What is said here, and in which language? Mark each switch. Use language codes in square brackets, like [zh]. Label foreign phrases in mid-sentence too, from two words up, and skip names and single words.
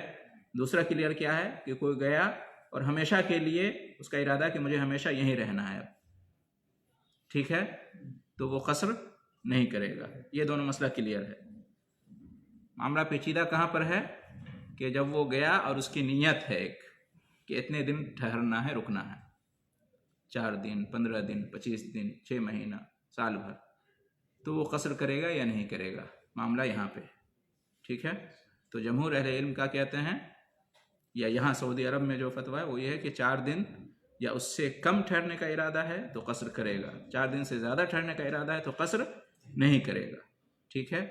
[ur] دوسرا کلیئر کیا ہے کہ کوئی گیا اور ہمیشہ کے لیے اس کا ارادہ ہے کہ مجھے ہمیشہ یہیں رہنا ہے، ٹھیک ہے، تو وہ قصر نہیں کرے گا۔ یہ دونوں مسئلہ کلیئر ہے۔ معاملہ پیچیدہ کہاں پر ہے کہ جب وہ گیا اور اس کی نیت ہے ایک کہ اتنے دن ٹھہرنا ہے، رکنا ہے، 4 دن 15 دن 25 دن 6 مہینہ سال بھر, تو وہ قصر کرے گا یا نہیں کرے گا، معاملہ یہاں پہ، ٹھیک ہے۔ تو جمہور اہل علم کا کہتے ہیں، یا یہاں سعودی عرب میں جو فتویٰ ہے وہ یہ ہے کہ 4 دن یا اس سے کم ٹھہرنے کا ارادہ ہے تو قصر کرے گا، 4 دن سے زیادہ ٹھہرنے کا ارادہ ہے تو قصر نہیں کرے گا، ٹھیک ہے۔